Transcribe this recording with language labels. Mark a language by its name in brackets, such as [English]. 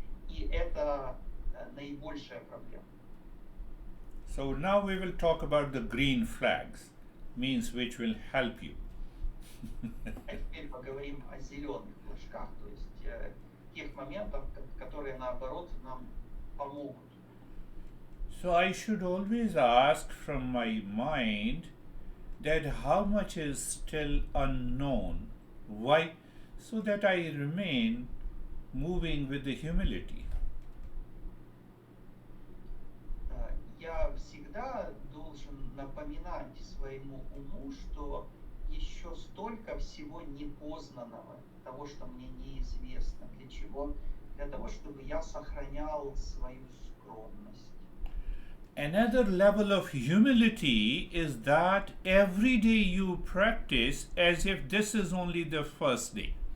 [Russian] И это наибольшая проблема. [English] So now we will talk about the green flags, means which will help you. [Russian] А теперь поговорим о зеленых флажках, то есть тех моментах, которые наоборот нам помогут. [English] So I should always ask from my mind that how much is still unknown. Why? So that I remain moving with the humility. [Russian] Я всегда должен напоминать своему уму, что еще столько всего непознанного, того, что мне неизвестно. Для чего? Для того, чтобы я сохранял свою скромность. [English] Another level of humility is that every day you practice as if this is only the first day.